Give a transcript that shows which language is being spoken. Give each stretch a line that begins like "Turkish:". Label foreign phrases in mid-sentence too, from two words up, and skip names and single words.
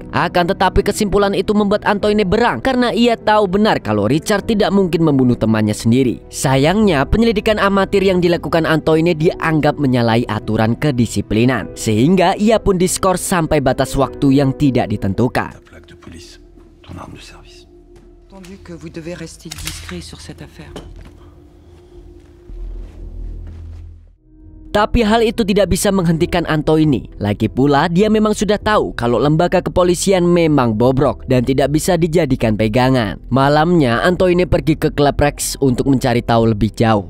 Indonesian: Akan tetapi kesimpulan itu membuat Antoine berang karena ia tahu benar kalau Richard tidak mungkin membunuh temannya sendiri. Sayangnya, penyelidikan amatir yang dilakukan Antoine dianggap menyalahi aturan kedisiplinan, sehingga ia pun diskor sampai batas waktu yang tidak ditentukan.
French: Entendu que vous devez rester discret sur cette affaire.
Indonesian: Tapi hal itu tidak bisa menghentikan Antoine. Lagi pula dia memang sudah tahu kalau lembaga kepolisian memang bobrok dan tidak bisa dijadikan pegangan. Malamnya Antoine pergi ke klub Rex untuk mencari tahu lebih jauh.